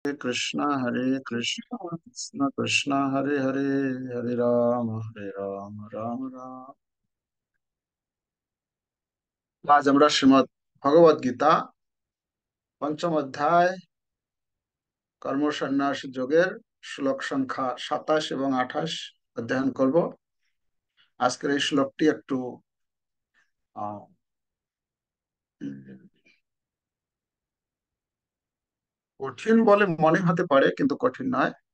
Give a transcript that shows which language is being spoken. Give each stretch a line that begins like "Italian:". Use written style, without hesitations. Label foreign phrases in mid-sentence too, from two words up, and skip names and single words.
Sanskrit: हरे कृष्ण कृष्ण कृष्ण हरे हरे, हरे राम राम राम।
Bangla: আজ আমরা শ্রীমদ্ ভগবদ গীতা পঞ্চম অধ্যায় কর্ম সন্ন্যাস যোগের শ্লোক সংখ্যা 27 এবং 28 অধ্যয়ন করব। আজকের এই শ্লোকটি একটু আহ, উম, কঠিন বলে মনে হতে পারে, কিন্তু কঠিন নয়।